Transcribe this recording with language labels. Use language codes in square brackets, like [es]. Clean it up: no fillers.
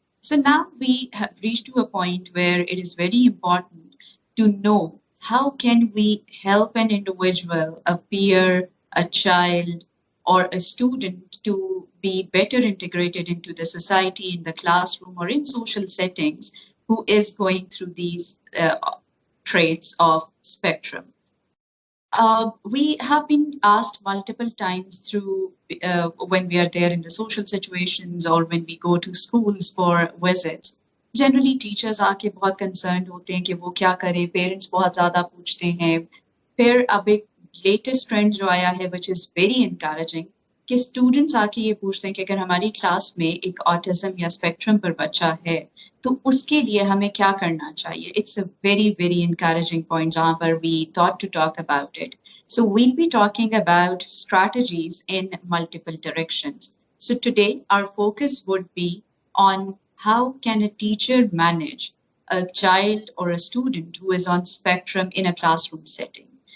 [en] So now we have reached to a point where it is very important to know how can we help an individual, a peer, a child, or a student to be better integrated into the society, in the classroom, or in social settings, who is going through these traits of spectrum. We have been asked multiple times through when we are there in the social situations or when we go to schools for visits. Generally, teachers [hi] आके बहुत concerned होते हैं कि वो क्या करें, parents बहुत ज़्यादा पूछते हैं. फिर अब एक latest trend जो आया है, [en] which is very encouraging, [hi] कि स्टूडेंट्स आके ये पूछते हैं कि अगर हमारी क्लास में एक ऑटिज्म या स्पेक्ट्रम पर बच्चा है तो उसके लिए हमें क्या करना चाहिए. [en] it's a very very encouraging point [hi] जहाँ पर [en] we thought to talk about it. So we'll be talking about strategies in multiple directions. So today our focus would be on how can a teacher manage a child or a student who is on spectrum in a classroom setting.